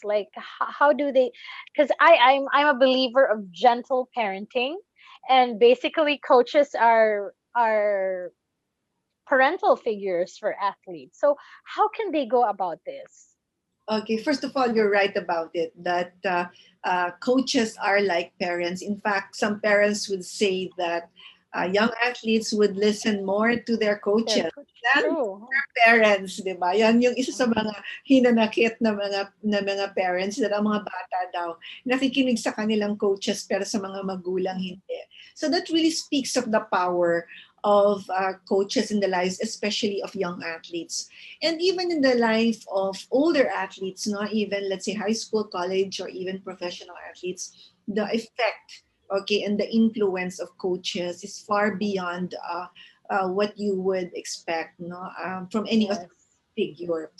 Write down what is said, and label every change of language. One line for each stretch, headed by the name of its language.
English: Like how do they, because I'm a believer of gentle parenting, and basically coaches are parental figures for athletes. So how can they go about this? Okay, first of all, you're right about it, that coaches are like parents. In fact, some parents would say that young athletes would listen more to their coaches than True. their parents,
Filipino: di ba? Yan yung isa sa mga hinanakit na mga parents, that ang mga bata daw nakikinig sa kanilang coaches pero sa mga magulang hindi.
English: So that really speaks of the power of coaches in the lives, especially of young athletes. And even in the life of older athletes, not even, let's say, high school, college, or even professional athletes, the effect, okay, and the influence of coaches is far beyond what you would expect, no, from any other figure.